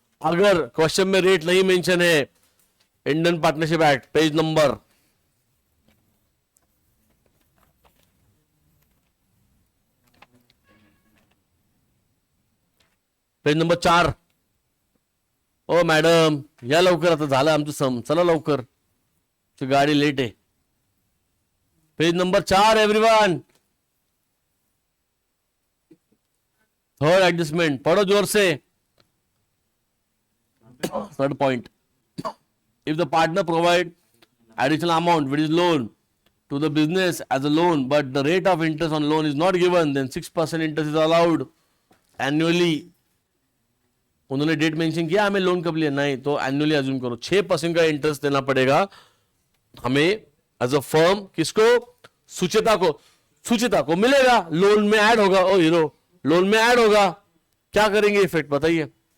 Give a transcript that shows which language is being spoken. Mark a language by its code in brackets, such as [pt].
[hi] अगर क्वेश्चन में रेट नहीं मेंशन है, Indian partnership act page number page number 4। [mr] ओ मॅडम या लवकर, आता झालं आमचं सम, चला लवकर, गाडी लेट आहे। [hi] Page number 4 everyone, third adjustment, पढ़ो जोर से। [en] Third point, if the partner provide additional amount which is loan to the business as a loan but the rate of interest on loan is not given, then 6% interest is allowed annually। [hi] उन्होंने date mention किया हमें loan कब लिया, नहीं तो annually assume करो 6% का interest देना पड़ेगा हमें एज अ फर्म। किसको? सुचिता को मिलेगा, लोन में ऐड होगा। ओ हीरो, लोन में ऐड होगा, क्या करेंगे इफेक्ट बताइए?